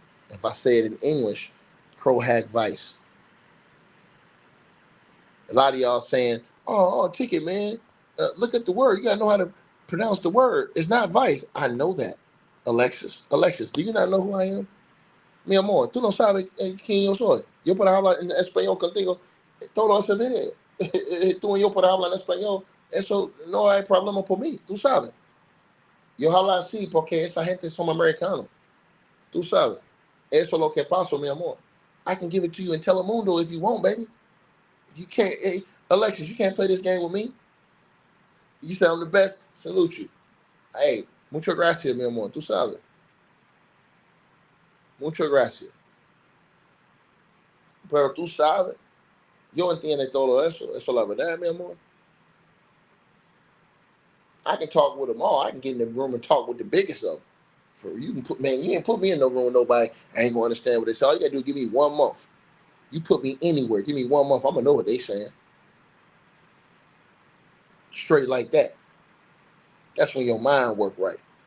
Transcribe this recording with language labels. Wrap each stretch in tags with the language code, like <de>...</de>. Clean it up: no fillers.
<en>If I say it in English, pro hac vice. A lot of y'all saying, "Oh, ticket man, look at the word. You gotta know how to pronounce the word. It's not vice." I know that, Alexis, do you not know who I am?</en> <es>Mi amor, tú no sabes quién yo soy. Yo puedo hablar en español contigo todo ese video. Tú y yo podemos hablar en español. Eso no hay problema por mí. Tú sabes. Yo hablo así porque esa gente son americanos. Tú sabes. Eso es lo que pasa, mi amor.</es> <en>I can give it to you in Telemundo if you want, baby. You can't, hey, Alexis, you can't play this game with me. You say I'm the best. Salute you.</en> <es>Hey, muchas gracias, mi amor. Tú sabes. Muchas gracias. Pero tú sabes, yo entiendo todo eso. Eso es la verdad, mi amor.</es> <en>I can talk with them all. I can get in the room and talk with the biggest of them. You ain't put me in no room with nobody. I ain't gonna understand what they say. All you gotta do is give me 1 month. You put me anywhere, give me 1 month. I'm gonna know what they saying. Straight like that. That's when your mind work right.</en>